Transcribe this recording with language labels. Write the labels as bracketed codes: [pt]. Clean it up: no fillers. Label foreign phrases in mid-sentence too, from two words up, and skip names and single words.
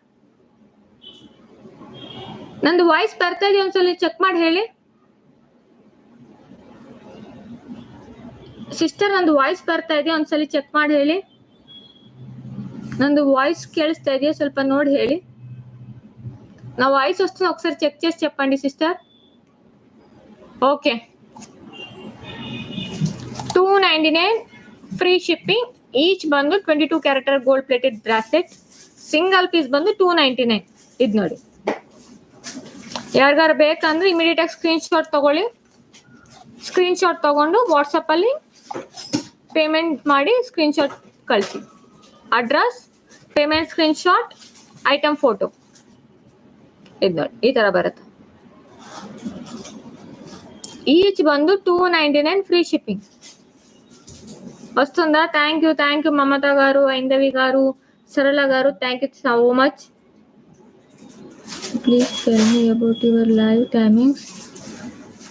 [kn] ನಂದು ವಾಯ್ಸ್ ಬರ್ತಾ ಇದೆ, ಒಂದ್ಸಲ ಚೆಕ್ ಮಾಡಿ ಹೇಳಿ ಸಿಸ್ಟರ್. ನಂದು ವಾಯ್ಸ್ ಬರ್ತಾ ಇದೆ, ಒಂದ್ಸಲಿ ಚೆಕ್ ಮಾಡಿ ಹೇಳಿ. ನಂದು వాయిస్ ಕೇಳಿಸ್ತಾ ಇದೆಯಾ ಸ್ವಲ್ಪ ನೋಡಿ ಹೇಳಿ. [te] నా వాయిస్ వస్తుంది ఒకసారి చెక్ చేసి చెప్పండి సిస్టర్. [en] ఓకే, 299 free shipping. ಈಚ್ ಬಂದು 22 character gold plated bracelet. single piece [kn] ಬಂದು 299. ಇದು ನೋಡಿ, ಯಾರಿಗಾರು ಬೇಕಂದ್ರೆ ಇಮಿಡಿಯೇಟ್ ಆಗಿ [en] screen shot [kn] ತಗೊಳ್ಳಿ. [en] screen shot [kn] ತಗೊಂಡು ವಾಟ್ಸಪ್ ಅಲ್ಲಿ ಪೇಮೆಂಟ್ ಮಾಡಿ [en] screen shot [kn] ಕಳಿಸಿ. [en] address, payment screen shot, item photo. [kn] ಇದು ನೋಡಿ ಈ ತರ ಬರುತ್ತೆ. [te] ఈచ్ బందు 299 [en] free shipping [te] వస్తుందా? [en] thank you Mamata garu, Aindavi garu, Sarala garu, thank you so much. please tell me about your live timings.